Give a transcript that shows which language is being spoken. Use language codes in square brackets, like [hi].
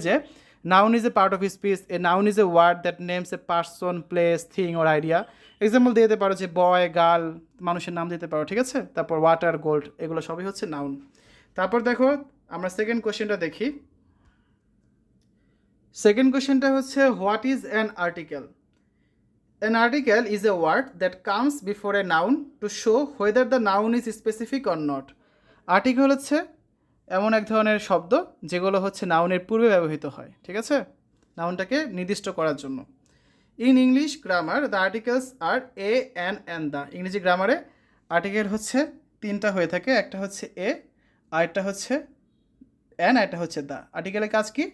[en] যে noun is a part of speech. A noun is a word that names a person, place, thing or idea. [bn] Example দিয়ে দিতে পারো যে বয়, girl, মানুষের নাম দিতে পারো। ঠিক আছে, তারপর ওয়াটার, গোল্ড, এগুলো সবই হচ্ছে নাউন। তারপর দেখো আমরা সেকেন্ড কোয়েশ্চেনটা দেখি। সেকেন্ড কোয়েশ্চেনটা হচ্ছে, [en] What is an article? An article is a word that comes before a noun to show whether the noun is specific or not. [bn] Article হচ্ছে এমন এক ধরনের শব্দ যেগুলো হচ্ছে নাউনের পূর্বে ব্যবহৃত হয়। ঠিক আছে, নাউনটাকে নির্দিষ্ট করার জন্য। [en] In English grammar the articles are a, an, and the. [bn] ইংরেজি গ্রামারে আর্টিকেল হচ্ছে তিনটা হয়ে থাকে। একটা হচ্ছে এ, আরেকটা হচ্ছে অ্যান, আরেকটা হচ্ছে দ্য। আর্টিকেলের কাজ কি?